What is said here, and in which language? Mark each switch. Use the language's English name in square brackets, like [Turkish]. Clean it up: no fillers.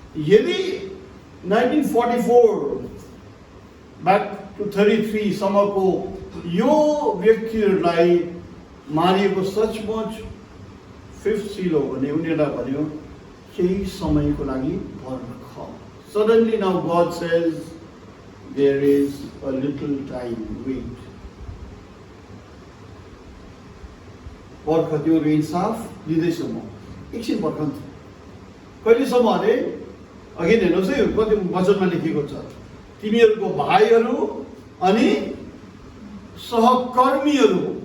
[Nepali] यदि 1944 back to 33 सम्मको यो व्यक्तिहरूलाई मारिएको सचमुच 5th seal हो भने उनीहरूलाई भन्यो केही समयको लागि पर्ख। [English] Suddenly now God says there is a little time, wait. [Nepali] पर्ख तिमीहरूको इन्साफ दिँदैछु म। एकछिन पर्खन्छु कहिलेसम्म अरे? अघि हेर्नुहोस् है कति वचनमा लेखिएको छ, तिमीहरूको भाइहरू अनि सहकर्मीहरू।